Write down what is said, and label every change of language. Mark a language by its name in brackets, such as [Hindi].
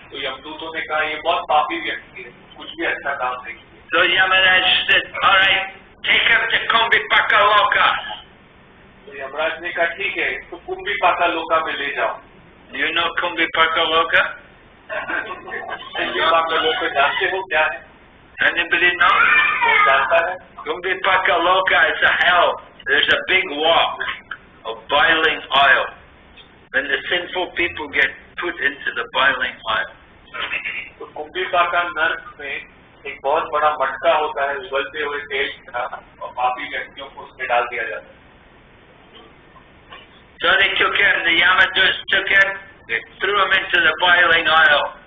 [Hindi] तो यमदूतों ने कहा ये बहुत पापी व्यक्ति है, कुछ भी अच्छा काम नहीं किया। [English] So Yamaraj said, all right, take him to Kumbhipaka Loka. [Hindi] तो यमराज ने कहा ठीक है, इसको कुंभिपाका लोका में ले जाओ। [English] You know Kumbhipaka Loka? [Hindi] कुंभिपाका लोका जानते हो क्या है? [English] Anybody know? [Hindi] कौन जानता है? [English] Kumbhipaka Loka is a hell. There's a big wok of boiling oil. When the sinful people get put into the boiling oil. [Hindi] तो कुंभिपाका नर्क में एक बहुत बड़ा मटका होता है उबलते हुए तेल का, और पापी व्यक्तियों को उसमें डाल दिया जाता है। [English] So they took him, the Yamaduts took him, they threw him into the boiling oil.